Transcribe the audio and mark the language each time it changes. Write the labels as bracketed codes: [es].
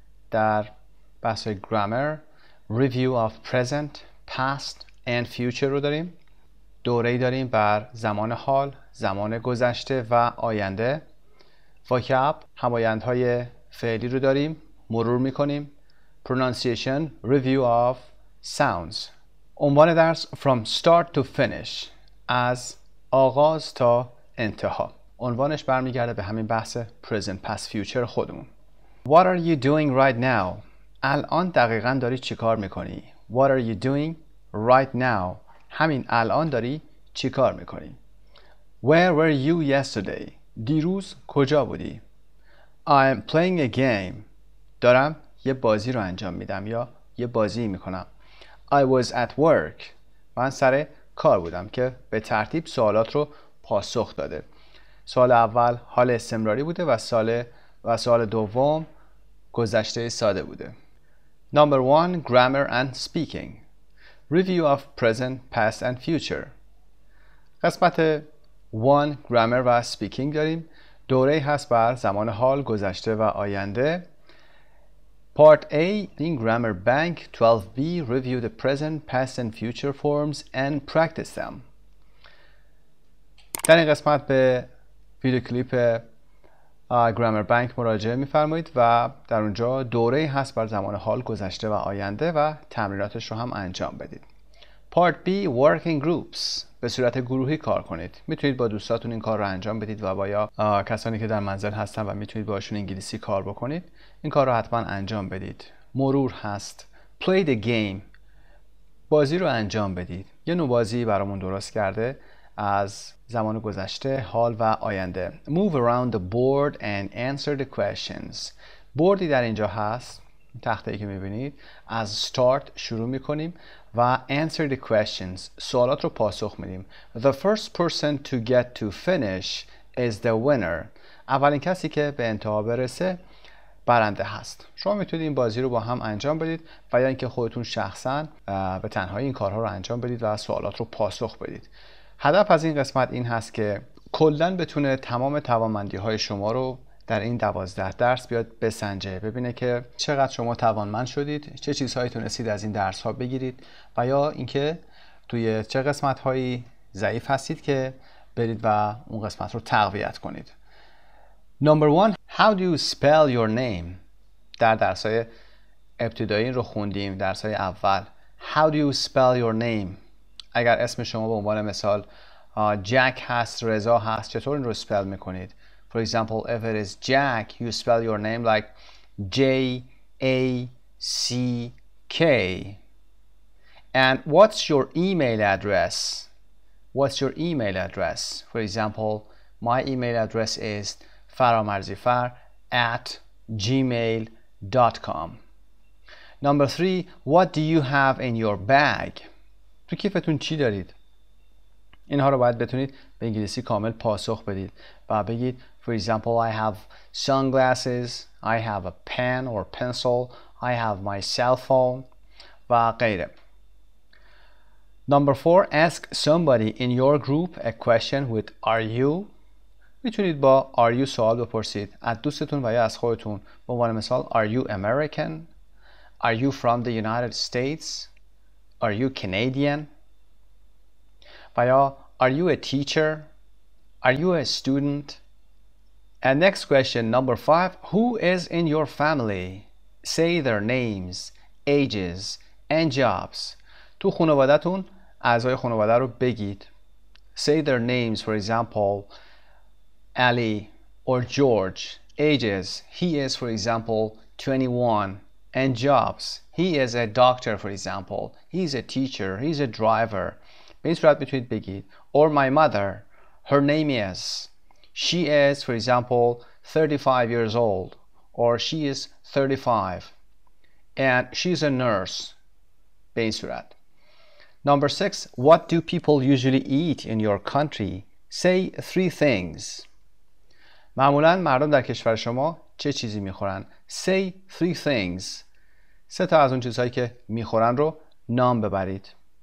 [fa] در بحث [en] grammar review of present, past and future [fa] رو داریم. دوره‌ای داریم بر زمان حال، زمان گذشته و آینده. vocab همایندهای فعلی رو داریم، مرور میکنیم. [en] pronunciation review of sounds. [fa] عنوان درس [en] from start to finish، [fa] از آغاز تا انتها. عنوانش برمیگرده به همین بحث [en] present past future [fa] خودمون. [en] What are you doing right now? [fa] الان دقیقاً داری چی کار میکنی؟ [en] What are you doing right now? [fa] همین الان داری چی کار میکنی؟ [en] Where were you yesterday? [fa] دیروز کجا بودی؟ [en] I am playing a game. [fa] دارم یه بازی رو انجام میدم یا یه بازی میکنم. [en] I was at work. [fa] من سر کار بودم که به ترتیب سوالات رو پاسخ داده. سوال اول حال استمراری بوده و سوال دوم گذشته ساده بوده. [en] Number 1. Grammar and speaking. Review of present, past and future. [fa] قسمت 1 grammar و speaking داریم. دوره هست بر زمان حال، گذشته و آینده. [en] Part A in Grammar Bank 12B. Review the present, past and future forms and practice them. [fa] در این قسمت به ویدیو کلیپ گرامر بانک مراجعه می‌فرمایید و در اونجا دوره هست بر زمان حال، گذشته و آینده و تمریناتش رو هم انجام بدید. [en] Part B Working Groups. [fa] به صورت گروهی کار کنید. میتونید با دوستاتون این کار رو انجام بدید و با یا کسانی که در منزل هستن و میتونید باشون انگلیسی کار بکنید. این کار رو حتما انجام بدید. مرور هست. [en] Play the game. [fa] بازی رو انجام بدید. یه نوع بازی برامون درست کرده از زمان گذشته، حال و آینده. [en] Move around the board and answer the questions. [fa] بوردی در اینجا هست، تخته‌ای که می‌بینید. از start شروع می‌کنیم و [en] answer the questions. [fa] سوالات رو پاسخ میدیم. [en] The first person to get to finish is the winner. [fa] اولین کسی که به انتها برسه برنده هست. شما میتونید این بازی رو با هم انجام بدید و یا اینکه خودتون شخصاً به تنهایی این کارها رو انجام بدید و سوالات رو پاسخ بدید. هدف از این قسمت این هست که کلاً بتونه تمام توانمندی‌های شما رو در این 12 درس بیاد بسنجه، ببینه که چقدر شما توانمند شدید، چه چیزهایی تونستید از این درس‌ها بگیرید و یا اینکه توی چه قسمت‌هایی ضعیف هستید که برید و اون قسمت رو تقویت کنید. [en] Number 1. How do you spell your name? [fa] در درس‌های ابتدایی رو خوندیم، درس‌های اول. [en] How do you spell your name? [fa] اگر اسم شما به عنوان مثال جک هست، رضا هست، چطور این رو spell میکنید؟ [en] For example, if it is Jack, you spell your name like J-A-C-K. And what's your email address? What's your email address? For example, my email address is faramarzifer@gmail.com. Number 3, what do you have in your bag? [fa] تو کیفتون چی دارید؟ اینها رو باید بتونید به انگلیسی کامل پاسخ بدید و بگید [en] for example I have sunglasses, I have a pen or pencil, I have my cell phone [fa] و غیره. [en] Number 4, ask somebody in your group a question with are you. [fa] میتونید با [en] are you [fa] سوال بپرسید از دوستتون و یا از خودتون. به عنوان مثال [en] are you American? Are you from the United States? Are you Canadian? [fa] و یا [en] are you a teacher? Are you a student? And next question, number 5, who is in your family? Say their names, ages, and jobs. [fa] تو خانواده‌تون اعضای خانواده رو بگید. [en] Say their names, for example, Ali or George. Ages, he is, for example, 21. And jobs, he is a doctor, for example. He's a teacher, he's a driver. [fa] به این صورت میتونید بگید. [en] Or my mother, her name is. She is, for example, 35 years old. Or she is 35. And she's a nurse. [fa] به این صورت. [en] Number 6, what do people usually eat in your country? Say 3 things. [fa] معمولا مردم در کشور شما چه چیزی میخورن؟ [en] Say 3 things. [fa] 3 تا از اون چیزهایی که میخورن رو نام ببرید.